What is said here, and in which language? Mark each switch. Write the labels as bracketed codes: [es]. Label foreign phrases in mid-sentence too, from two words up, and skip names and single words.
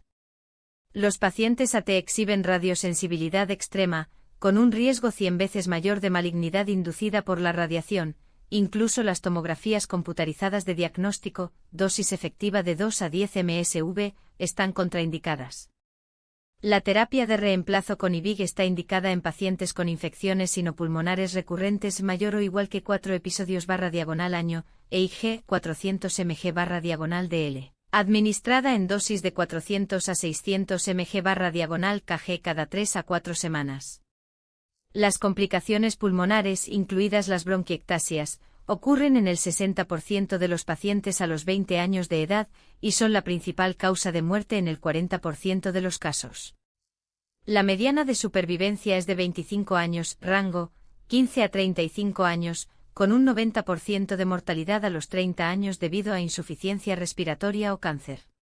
[es] Los pacientes AT exhiben radiosensibilidad extrema, con un riesgo 100 veces mayor de malignidad inducida por la radiación, incluso las tomografías computarizadas de diagnóstico, dosis efectiva de 2 a 10 mSv, están contraindicadas. La terapia de reemplazo con IVIG está indicada en pacientes con infecciones sinopulmonares recurrentes mayor o igual que 4 episodios/año, e IG 400 mg/dl, administrada en dosis de 400 a 600 mg/kg cada 3 a 4 semanas. Las complicaciones pulmonares, incluidas las bronquiectasias, ocurren en el 60% de los pacientes a los 20 años de edad y son la principal causa de muerte en el 40% de los casos. La mediana de supervivencia es de 25 años, rango, 15 a 35 años, con un 90% de mortalidad a los 30 años debido a insuficiencia respiratoria o cáncer.